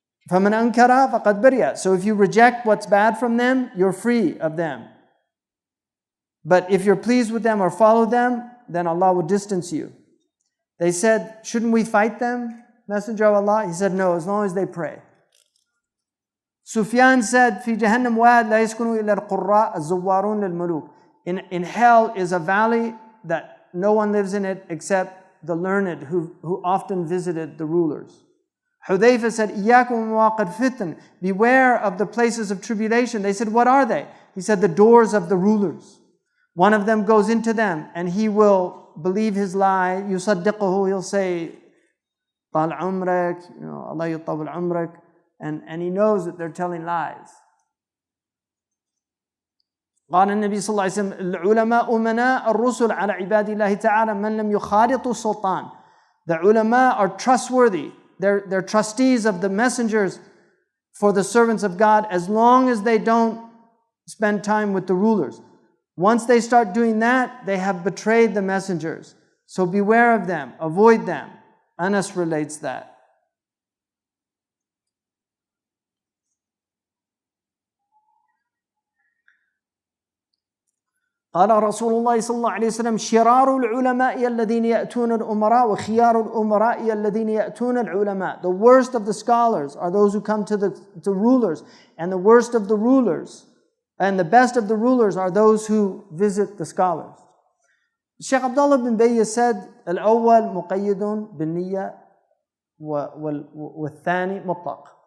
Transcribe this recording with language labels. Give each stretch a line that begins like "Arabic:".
Arabic: فَمَنْ أَنْكَرَ فَقَدْ بَرِيَ.
English: So if you reject what's bad from them, you're free of them. But if you're pleased with them or follow them, then Allah will distance you. They said, shouldn't we fight them, Messenger of Allah? He said, no, as long as they pray. Sufyan said,
Arabic: في جهنم واد لا يسكنوا إلا القراء الزوارون للملوك.
English: In hell is a valley that no one lives in it except the learned who often visited the rulers. Hudayfa said,
Arabic: إِيَّاكُمْ وَمَوَاقِدْ فِتْنٍ.
English: Beware of the places of tribulation. They said, what are they? He said, the doors of the rulers. One of them goes into them and he will believe his lie.
Arabic: يُصَدِّقُهُ,
English: he'll say,
Arabic: طَالْ عُمْرَكْ, Allah يُطَوِّلْ عُمْرَكْ.
English: And he knows that they're telling lies.
Arabic: قال النبي صلى الله عليه وسلم العلماء أمناء الرسل على عباد الله تعالى من لم يخالطوا السلطان.
English: The ulama are trustworthy. They're trustees of the messengers for the servants of God as long as they don't spend time with the rulers. Once they start doing that, they have betrayed the messengers. So beware of them, avoid them. Anas relates that.
Arabic: قال رسول الله صلى الله عليه وسلم شرار العلماء الذين يأتون الأمراء وخيار الأمراء الذين يأتون العلماء.
English: The worst of the scholars are those who come to rulers, and the worst of the rulers and the best of the rulers are those who visit the scholars.
Arabic: Shaykh Abdullah bin Bayy said الأول مقيد بالنية والثاني مطلق.